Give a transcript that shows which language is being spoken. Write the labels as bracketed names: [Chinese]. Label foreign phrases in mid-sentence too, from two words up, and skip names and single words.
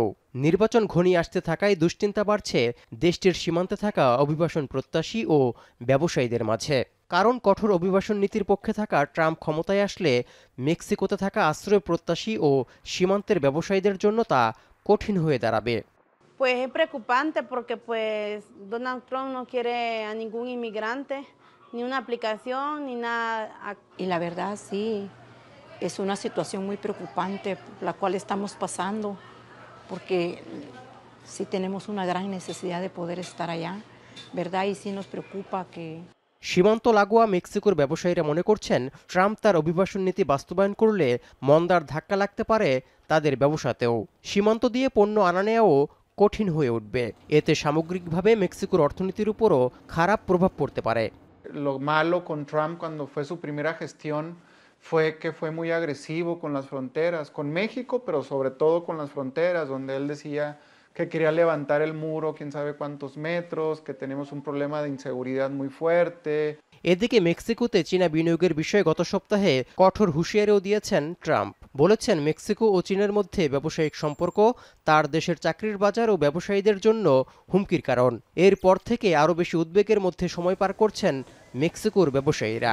[Bangla] নির্বাচন ঘনিয়ে আসতে থাকায় দুশ্চিন্তা বাড়ছে দেশটির সীমান্তে থাকা অভিবাসন প্রত্যাশী ও ব্যবসায়ীদের মাঝে। কারণ কঠোর অভিবাসন নীতির পক্ষে থাকা ট্রাম্প ক্ষমতায় আসলে মেক্সিকোতে থাকা আশ্রয় প্রত্যাশী ও সীমান্তের ব্যবসায়ীদের জন্য তা কঠিন হয়ে দাঁড়াবে। [Spanish] Pues es preocupante porque pues Donald Trump no quiere a ningún inmigrante, ni una aplicación, ni nada. Y la verdad sí, es una situación muy preocupante la cual estamos pasando, porque sí tenemos una gran necesidad de poder estar allá, ¿verdad? Y sí nos preocupa que... [Bangla] সীমান্ত লাগোয়া মেক্সিকোর ব্যবসায়ীরা মনে করছেন ট্রাম্প তার অভিবাসন নীতি বাস্তবায়ন করলে মন্দার ধাক্কা লাগতে পারে তাদের ব্যবসাতেও। সীমান্ত দিয়ে পণ্য আনা নেওয়াও কঠিন হয়ে উঠবে। এতে সামগ্রিকভাবে মেক্সিকোর অর্থনীতির উপরও খারাপ প্রভাব পড়তে পারে। [Spanish] Lo malo con Trump cuando fue su primera gestión fue que fue muy agresivo con las fronteras, con México, pero sobre todo con las fronteras, donde él decía que quería levantar el muro, quién sabe cuántos metros, que tenemos un problema de inseguridad muy fuerte. [Bangla] এদিকে মেক্সিকোতে চীনা বিনিয়োগের বিষয়ে গত সপ্তাহে কঠোর হুঁশিয়ারিও দিয়েছেন ট্রাম্প। বলেছেন মেক্সিকো ও চীনের মধ্যে ব্যবসায়িক সম্পর্ক তার দেশের চাকরির বাজার ও ব্যবসায়ীদের জন্য হুমকির কারণ। এরপর থেকে আরও বেশি উদ্বেগের মধ্যে সময় পার করছেন মেক্সিকোর ব্যবসায়ীরা।